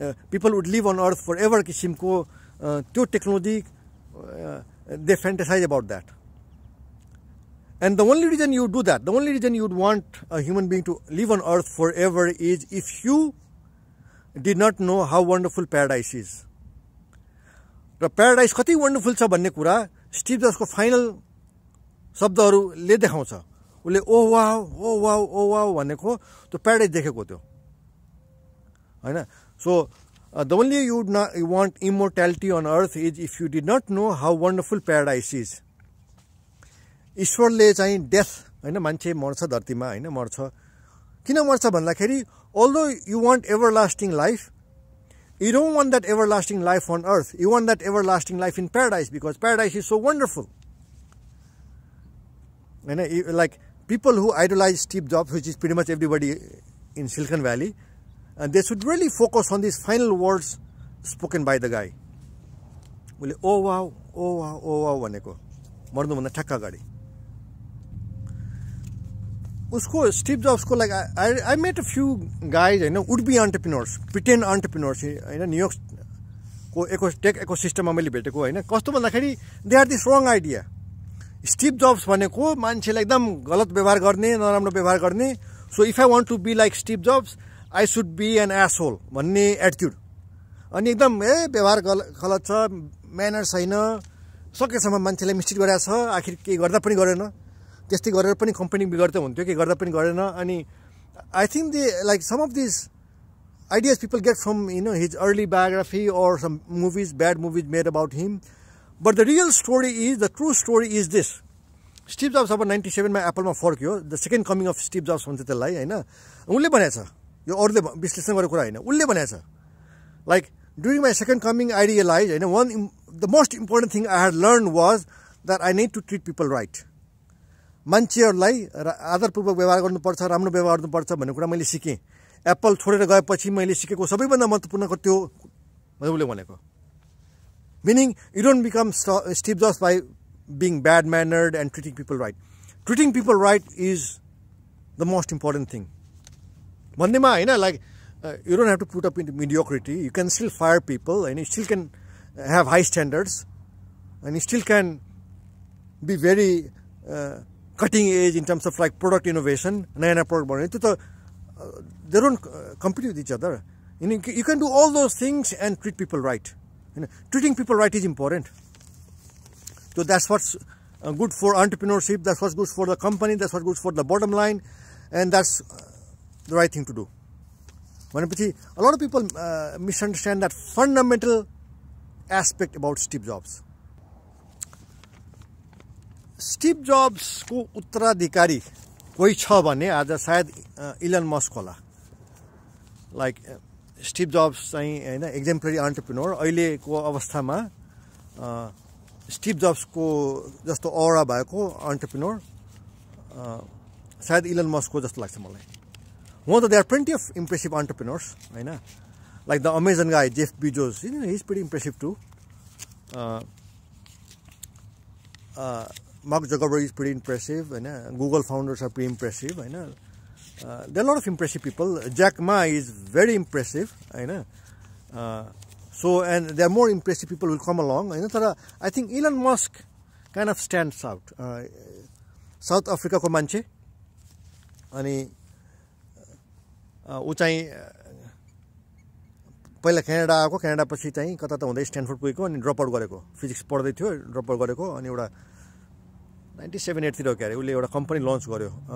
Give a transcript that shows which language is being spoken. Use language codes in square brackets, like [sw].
[en] people would live on earth forever [ne] किसिमको त्यो technology [en] they fantasize about that. And the only reason you do that, the only reason you would want a human being to live on earth forever is if you did not know how wonderful paradise is. [ne] र paradise कति wonderful छ भन्ने कुरा Steve जब्सको final शब्दहरूले देखाउँछ. उसले ओ wow भनेको त्यो प्याराडाइज देखेको त्यो हैन. [en] So the only you want immortality on earth is if you did not know how wonderful paradise is. [ne] ईश्वरले चाहिँ डेथ हैन मान्छे मर्छ धरतीमा हैन मर्छ. किन मर्छ भन्दाखेरि [en] although you want everlasting life, you don't want that everlasting life on earth. You want that everlasting life in paradise because paradise is so wonderful. And like people who idolize Steve Jobs, which is pretty much everybody in Silicon Valley, and they should really focus on these final words spoken by the guy. [ne] Oh wow भनेको मर्नुभन्दा ठ्याक्क अगाडि उसको Steve जब्सको like [en] I met a few guys [ne] हैन [en] would be entrepreneurs, pretend entrepreneurs [ne] हैन New York को take इकोसिस्टममा मैले भेटेको हैन. कस्तो भन्दाखेरि [en] They are this wrong idea. [ne] Steve jobs भनेको मान्छेलाई एकदम गलत व्यवहार गर्ने नराम्रो व्यवहार गर्ने. [en] So if I want to be like Steve Jobs I should be an asshole भन्ने attitude. [ne] अनि एकदम व्यवहार गलत छ, म्यानर छैन, सकेसम्म मान्छेलाई मिस्टेक गरेको छ, आखिर केही गर्दा पनि गरेन, त्यस्तै गरेर पनि कम्पनी बिगड्दै हुन्थ्यो, केही गर्दा पनि गरेन. [en] अनि I think they like some of this ideas people get from his early biography or some movies, bad movies made about him. But the real story is, the true story is this. [ne] Steve Jobs अब 97 मा एप्पलमा फर्क्यो. [en] the second coming of Steve Jobs [ne] भन्छ त्यसलाई हैन. उनले भनेछ, यो अरूले विश्लेषण गरेको कुरा हैन, उनले भनेछ like [en] during my second coming I realized the most important thing I had learned was that I need to treat people right. [ne] मान्छेहरुलाई आदरपूर्वक व्यवहार गर्नुपर्छ, राम्रो व्यवहार गर्नुपर्छ भन्ने कुरा मैले सिकेँ. एप्पल छोडेर गएपछि मैले सिकेको सबैभन्दा महत्त्वपूर्ण त्यो मैले भनेको. [en] Meaning you don't become Steve Jobs by being bad mannered and treating people right. Treating people right is the most important thing. [ne] भन्नेमा हैन [en] like you don't have to put up into mediocrity. You can still fire people and you still can have high standards and you still can be very cutting edge in terms of like product innovation. [ne] नयाँ product बनाउने त्यो त [en] they don't compete with each other. You can do all those things and treat people right. Treating people right is important. So that's what's good for entrepreneurship, that's what's good for the company, that's what's good for the bottom line, and that's the right thing to do. A lot of people misunderstand that fundamental aspect about Steve Jobs. [ne] Steve Jobs को उत्तराधिकारी कोही छ भने आज सायद Elon Musk होला. Like Steve jobs चाहिँ हैन एक्जम्पलरी एन्टरप्रेन्योर अहिलेको अवस्थामा स्टिभ जब्सको जस्तो ऑरा भएको एन्टरप्रेन्योर सायद इलन मस्कको जस्तो लाग्छ मलाई. हुन त [en] There are plenty of impressive entrepreneurs हैन like the Amazon guy Jeff Bezos he is pretty impressive too. Mark Zuckerberg is pretty impressive, and Google founders are pretty impressive. There are a lot of impressive people. Jack Ma is very impressive. So, and there are more impressive people who will come along. I think Elon Musk kind of stands out. [ne] South Africa ko manche, ani ऊ चाहिँ पहिला Canada आएको, Canada पछि चाहिँ कता त हुँदै Stanford पुगेको अनि ड्रप आउट गरेको, फिजिक्स पढ्दै थियो, ड्रप आउट गरेको अनि एउटा 97-8 तिर के अरे उसले एउटा कम्पनी लन्च गर्यो.